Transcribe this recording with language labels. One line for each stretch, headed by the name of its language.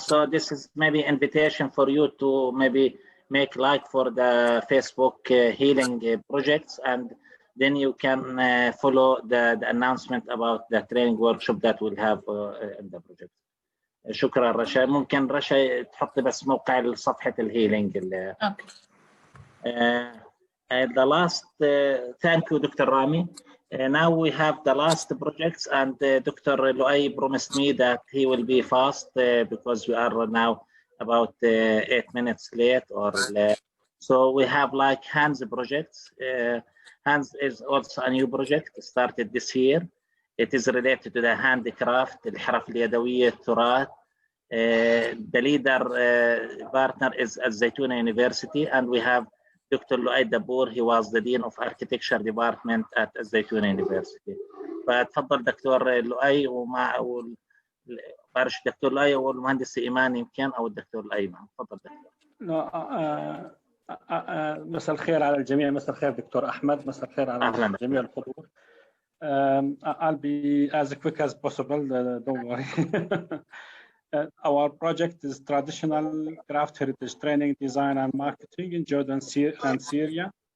English: So this is maybe invitation for you to maybe make like for the Facebook healing projects, and then you can follow the announcement about the training workshop that we'll have in the project.
Arabic: شكرا رشا. ممكن رشا تحطي بس موقع صفحة الهيلينج.
English: Okay. The last, thank you, Dr. Rami. Now we have the last projects, and Dr. Luay promised me that he will be fast because we are now about 8 minutes late or late. So we have like HANDS projects. HANDS is also a new project started this year. It is related to the handicraft,
Arabic: الحرف اليدوية, التراث.
English: The leader partner is at Zaytuna University, and we have Dr. Luay Dabour. He was the Dean of Architecture Department at Zaytuna University.
Arabic: فتفضل دكتور لؤي ومع بارش دكتور لؤي والمهندس إيمان يمكن أو الدكتور لؤي معه. تفضل دكتور. مساء الخير على الجميع. مساء الخير دكتور أحمد. مساء الخير على جميع الحضور.
English: I'll be as quick as possible, don't worry. our project is traditional craft heritage training, design and marketing in Jordan and Syria.